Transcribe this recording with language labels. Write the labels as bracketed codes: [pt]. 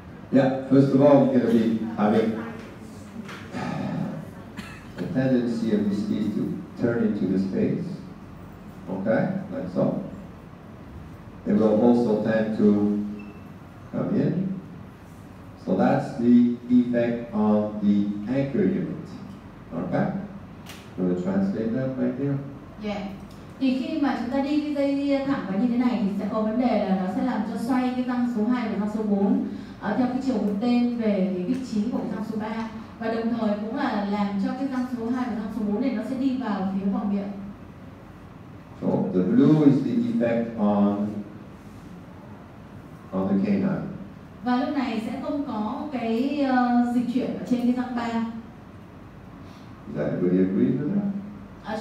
[en] Yeah, first of all, you're going to be having a tendency of these teeth to turn into the space. Okay, like so. They will also tend to come in. So that's the effect on the anchor unit. Okay? You want to translate that right there? Yeah. [vi] Thì khi mà chúng ta đi cái dây thẳng vào như thế này thì sẽ có vấn đề là nó sẽ làm cho xoay cái răng số 2 và răng số 4 theo cái chiều một tên về cái vị trí của cái răng số 3, và đồng thời cũng là làm cho cái răng số 2 và răng số 4 này nó sẽ đi vào phía vòng miệng. [en] So the blue is the effect on the canine. [vi] Và lúc này sẽ không có cái dịch chuyển ở trên cái răng 3. [en] Does everybody agree with that?